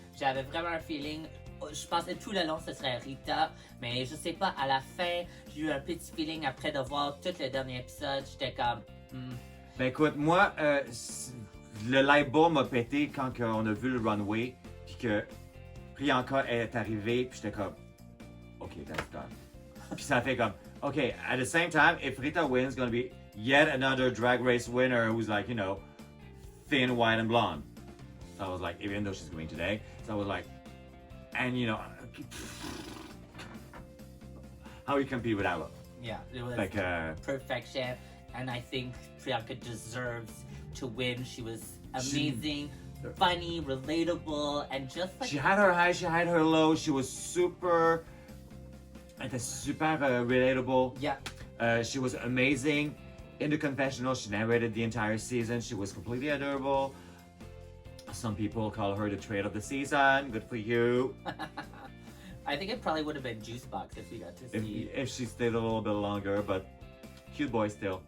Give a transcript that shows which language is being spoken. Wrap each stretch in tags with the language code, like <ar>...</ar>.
<fr>J'avais vraiment un feeling. Je pensais tout le long ce serait Rita, mais je sais pas, à la fin, j'ai eu un petit feeling après de voir tout le dernier épisode, j'étais comme... Ben écoute, moi, le light bulb m'a pété quand on a vu le runway, puis que Priyanka est arrivée, puis j'étais comme,</fr> <en>OK, that's done.</en> <fr>Puis ça fait comme,</fr> <en>OK, at the same time, if Rita wins, it's gonna be yet another drag race winner who's like, you know, thin, white, and blonde. So I was like, even though she's going today, so I was like, and you know, how you compete with that look? Yeah, it was Like, perfection, and I think Priyanka deserves to win. She was amazing, funny, relatable, and just like... She had her high, she had her low, she was super...</en> <fr>Elle était super relatable.</fr> <en>Yeah. She was amazing. In the confessional, she narrated the entire season. She was completely adorable. Some people call her the trade of the season. Good for you. I think it probably would have been Juice Box if we got to see. If she stayed a little bit longer, but cute boy still.</en>